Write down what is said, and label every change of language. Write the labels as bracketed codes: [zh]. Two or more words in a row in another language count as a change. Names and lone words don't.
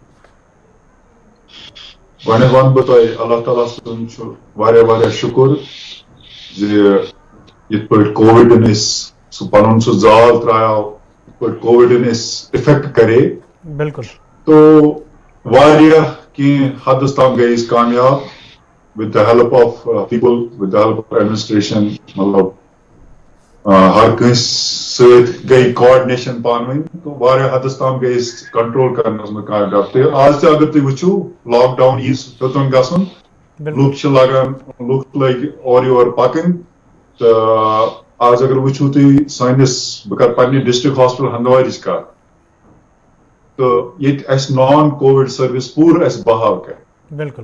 [ks] گۄڈنیٚتھ وَنہٕ بہٕ تۄہہِ اللہ تعالیٰ سُنٛد چھُ واریاہ شُکُر زِ یِتھ پٲٹھۍ کووِڈن أسۍ سُہ پنُن سُہ زال ترٛایاو، یِتھ پٲٹھۍ کووِڈن أسۍ اِفیکٹ کرے بالکل تو واریاہ کینٛہہ حدس تام گٔے أسۍ کامیاب [en] with the help of people, with the help of administration, [ks] مطلب ہر کٲنٛسہِ سۭتۍ گٔے کاڈنیشن پانہٕ ؤنۍ تو واریاہ حدس تام گٔے أسۍ کنٹرول کرنس منٛز کامیاب۔ تہٕ آز تہِ اگر تُہۍ وٕچھِو [en] lock down [ks] یٖژ ہیوٚتُن گژھُن، لُکھ چھِ لگان، لُکھ لٔگۍ اورٕ یورٕ پکٕنۍ تہٕ آز اگر وٕچھِو تُہۍ سٲنِس، بہٕ کرٕ پننہِ [en] district hospital [ks] ہندوارٕچ کتھ، تہٕ ییٚتہِ اسہِ [en] non-COVID service [ks] پوٗرٕ اسہِ بحال کرِ۔